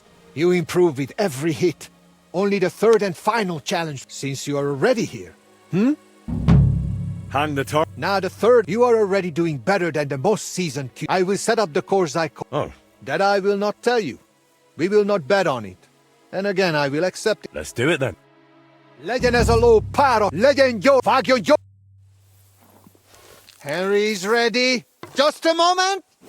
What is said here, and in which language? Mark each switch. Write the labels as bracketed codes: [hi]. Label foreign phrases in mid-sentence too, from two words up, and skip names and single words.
[en] You improve with every hit. Only the third and final challenge, since you are already here. Hang the target. Now the third, you are already doing better than the most seasoned I will set up the course I call. Oh. That I will not tell you. We will not bet on it. And again, I will accept it. Let's do it then. [hu] Legyen ez a ló pára! Legyen jó! Vágjon jó! [en] Henry's ready. Just a moment!